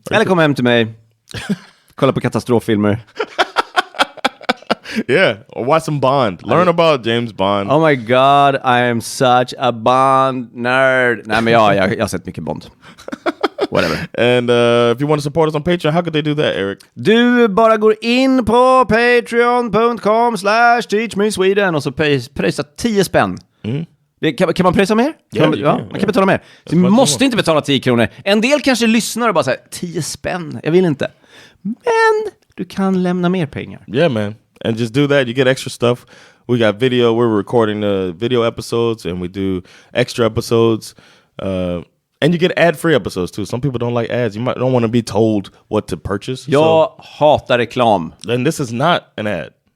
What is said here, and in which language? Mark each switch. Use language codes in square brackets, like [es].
[sv] Eller kom hem till mig. Kolla på katastroffilmer. [en] Yeah, or watch some Bond. Learn about James Bond. Oh my God, I am such a Bond nerd. [sv] Nej men jag har sett mycket Bond. [en] Whatever. And if you want to support us on Patreon, how could they do that, Eric? [sv] Du bara går in på patreon.com/teachmesweden och så pröjsa 10 spänn. Kan man pröjsa mer? Man kan betala mer. Så du måste inte betala 10 kronor. En del kanske lyssnar och bara säger 10 spänn, jag vill inte. Men du kan lämna mer pengar. [en] Yeah, man. And just do that. You get extra stuff. We got video. We're recording the video episodes, and we do extra episodes. And you get ad-free episodes too. Some people don't like ads. You don't want to be told what to purchase. [sv] Jag hatar reklam. [en] Then this is not an ad.